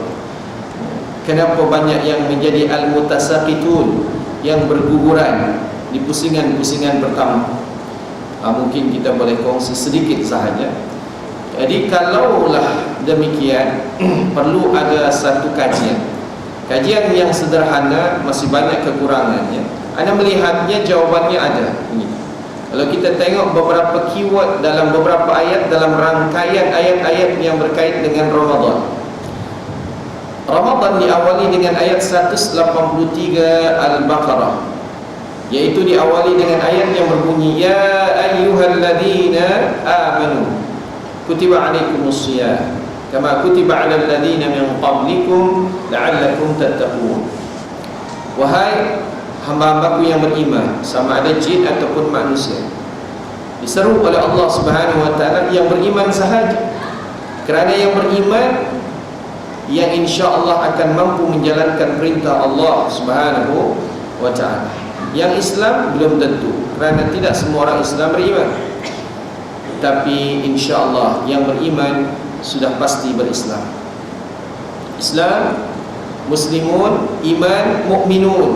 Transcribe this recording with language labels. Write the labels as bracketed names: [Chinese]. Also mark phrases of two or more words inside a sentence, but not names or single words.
[Malay] Kenapa banyak yang menjadi al-mutasaqitun, yang berguguran di pusingan-pusingan pertama? Mungkin kita boleh kongsi sedikit sahaja. Jadi kalaulah demikian, perlu ada satu kajian Kajian yang sederhana masih banyak kekurangannya. Anda melihatnya jawabannya ada. Kalau kita tengok beberapa keyword dalam beberapa ayat, dalam rangkaian ayat-ayat yang berkait dengan Ramadan. Ramadan diawali dengan ayat 183 Al-Baqarah, yaitu diawali dengan ayat yang berbunyi, [Arabic] يا أيها الذين آمنوا كتب عليكم الصيام كما كتب على الذين من قبلكم لعلكم تتقون. [Malay] Wahai hamba-hambaku yang beriman, sama ada jin ataupun manusia, diseru oleh Allah [Arabic] سبحانه وتعالى [Malay] yang beriman sahaja, kerana yang beriman yang [Arabic] إن شاء الله [Malay] akan mampu menjalankan perintah Allah [Arabic] سبحانه وتعالى. [Malay] Yang Islam belum tentu, kerana tidak semua orang Islam beriman. Tapi [Arabic] إن شاء الله [Malay] yang beriman sudah pasti berislam. Islam, muslimun, iman, mukminun.